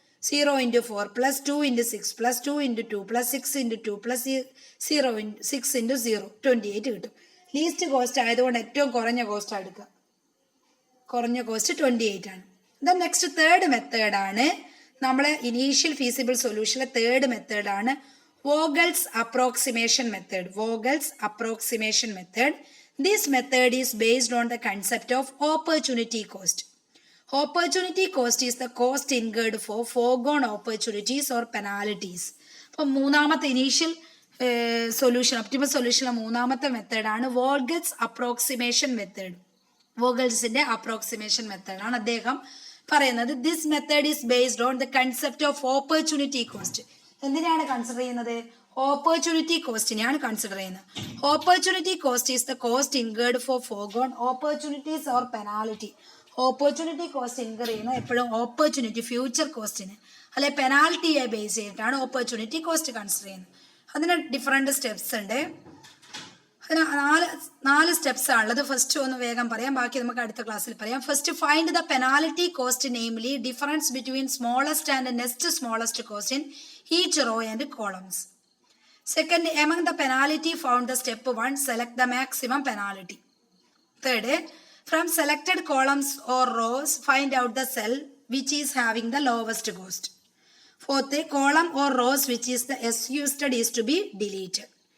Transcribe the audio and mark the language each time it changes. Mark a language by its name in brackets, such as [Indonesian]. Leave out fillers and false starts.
[Malayalam] 0 × 4 plus 2 × 6 plus 2 × 2 plus 6 × 2 plus 6 × 0 28 കിട്ടും. Least cost ആയതുകൊണ്ട് ഏറ്റവും കുറഞ്ഞ കോസ്റ്റ് എടുക്കുക. കുറഞ്ഞ കോസ്റ്റ് 28 ആണ്. ദെൻ നെക്സ്റ്റ് തേർഡ് മെത്തേഡാണ് നമ്മളെ ഇനീഷ്യൽ ഫീസിബിൾ സൊല്യൂഷനിലെ തേർഡ് മെത്തേഡാണ് Vogel's approximation method. Vogel's approximation method. [English] This method is based on the concept of opportunity cost. Opportunity cost is the cost incurred for foregone opportunities or penalties. [Malayalam] അപ്പോൾ മൂന്നാമത്തെ initial solution, optimal സൊല്യൂഷനിലെ മൂന്നാമത്തെ മെത്തേഡാണ് Vogel's approximation method. വോഗൽസിന്റെ approximation മെത്തേഡാണ് അദ്ദേഹം പറയുന്നത്. [English] This method is based on the concept of opportunity cost. [Malayalam] എന്തിനാണ് consider ചെയ്യുന്നത്? Opportunity കോസ്റ്റിനെയാണ് consider ചെയ്യുന്നത്. [English] Opportunity cost is the cost incurred for forgone opportunities or penalty. [Malayalam] Opportunity cost incur ചെയ്യുന്നത് എപ്പോഴും opportunity future കോസ്റ്റിന് അല്ലെ പെനാൽറ്റിയെ base ചെയ്തിട്ടാണ് ഓപ്പർച്യൂണിറ്റി കോസ്റ്റ് കൺസിഡർ ചെയ്യുന്നത്. അതിന് different steps ഉണ്ട്. അതിന് നാല് സ്റ്റെപ്സ് ആണുള്ളത്. ഫസ്റ്റ് ഒന്ന് വേഗം പറയാം, ബാക്കി നമുക്ക് അടുത്ത ക്ലാസ്സിൽ പറയാം. [English] First find the penalty cost, namely difference between smallest and next smallest cost in each row and columns. Second, among the penalty found the step 1, select the maximum penalty. Third, from selected columns or rows, find out the cell which is having the lowest cost. Fourth, column or rows which is the used is to be deleted.